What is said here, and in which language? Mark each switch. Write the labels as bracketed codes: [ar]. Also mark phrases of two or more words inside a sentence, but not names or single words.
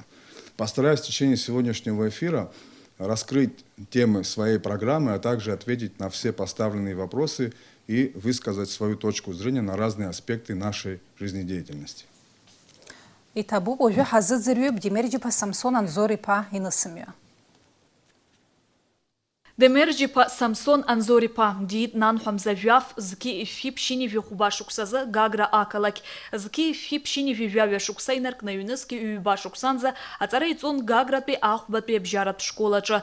[ru] Постараюсь в течение сегодняшнего эфира раскрыть темы своей программы, а также ответить на все поставленные вопросы и высказать свою точку зрения на разные аспекты нашей жизнедеятельности. [ab] Итабу уже ҳазыӡырҩып Демерџьиԥа Самсон Анзор-иԥа инысымҩа. Демерџьиԥа Самсон Анзор-иԥа диит нанҳәамза жәаф зқьи иффи ԥшьини жәихәба шықәсазы Гагра ақалақь. Зқьи иффи ԥшьини жәижәаҩа шықәса инаркны ҩнызқьи ҩба шықәсанӡа аҵара иҵон Гагратәи ахәбатәи абжьаратә школаҿы.